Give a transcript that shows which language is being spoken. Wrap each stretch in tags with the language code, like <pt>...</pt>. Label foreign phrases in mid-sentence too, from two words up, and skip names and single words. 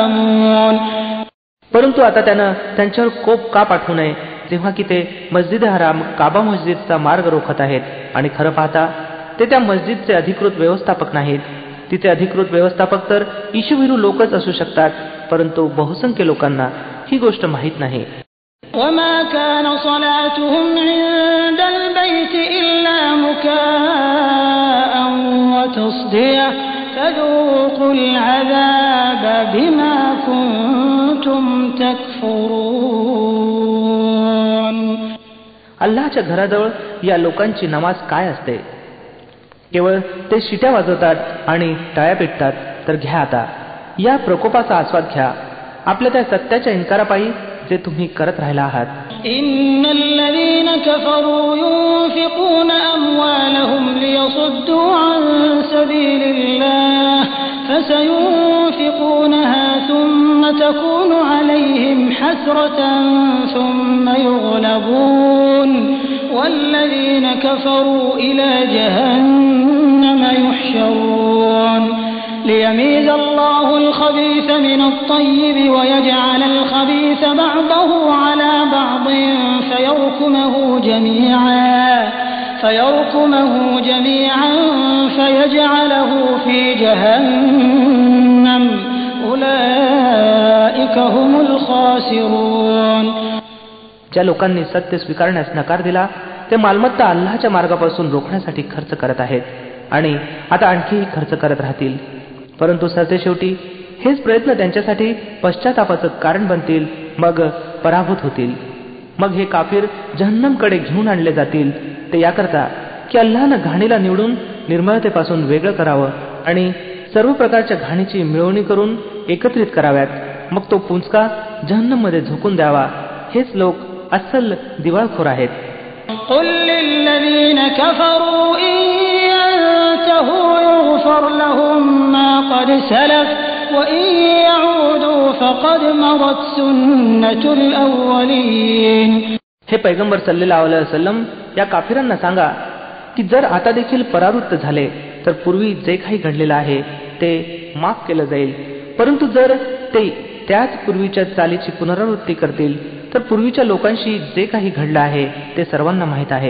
<mr>परंतु आता त्यानं त्यांच्यावर कोप का पाठवू नये जेव्हा की ते मस्जिद हराम काबा मस्जिदचा मार्ग रोखत आहेत आणि खरं पाहता ते त्या मस्जिदचे अधिकृत व्यवस्थापक नाहीत. तिचे अधिकृत व्यवस्थापक तर ईशुभिरू लोकच असू शकतात, परंतु बहुसंख्य लोकांना ही गोष्ट माहीत नाही.</mr> <ar>وما كان صلاتهم عند البيت إلا مكاء وتصدية فذوقوا العذاب بما كنتم تكفرون.</ar> <mr>अल्लाहच्या घराजवळ या लोकांची नमाज काय असते? केवळ ते शिट्या वाजवतात आणि टाळ्या पेटतात. तर घ्या आता या प्रकोपाचा आस्वाद घ्या, आपल्या त्या सत्याच्या इन्कारापायी जे तुम्ही करत राहिला आहात.</mr> <ar>إن الذين كفروا ينفقون أموالهم ليصدوا عن سبيل الله فسينفقونها ثم تكون عليهم حسرة ثم يغلبون والذين كفروا إلى جهنم يحشرون ليميز الله الخبيث من الطيب ويجعل الخبيث بعضه على بعض فيركمه جميعا فيجعله في جهنم أولئك هم الخاسرون.</ar> <mr>ज्या लोकांनी सत्य स्वीकारण्यास नकार दिला ते मालमत्ता अल्लाहच्या मार्गापासून रोखण्यासाठी खर्च करत आहेत आणि आता आणखीही खर्च करत राहतील. परंतु सरतेशेवटी हेच प्रयत्न त्यांच्यासाठी पश्चातापाचं कारण बनतील, मग पराभूत होतील. मग हे काफिर जहन्नमकडे घेऊन आणले जातील. ते याकरता की अल्लाहनं घाणीला निवडून निर्मळतेपासून वेगळं करावं आणि सर्व प्रकारच्या घाणीची मिळवणी करून एकत्रित कराव्यात, मग तो पुंचका जहन्नममध्ये झोकून द्यावा. हेच लोक अस्सल दिवाळखोर आहेत.</mr> <ar>قل للذين كفروا إن ينتهوا يغفر لهم ما قد سلف وإن يعودوا فقد مضت سنة الأولين.</ar> <mr>हे पैगंबर</mr> <ar>صلى الله عليه وسلم</ar> <mr>या काफिरांना सांगा की जर आता देखील परावृत्त झाले तर पूर्वी जे काही घडलेलं आहे ते माफ केलं जाईल. परंतु जर ते त्याच पूर्वीच्या चालीची पुनरावृत्ती करतील तर पूर्वीच्या लोकांशी जे काही घडलं आहे ते सर्वांना माहीत आहे.</mr>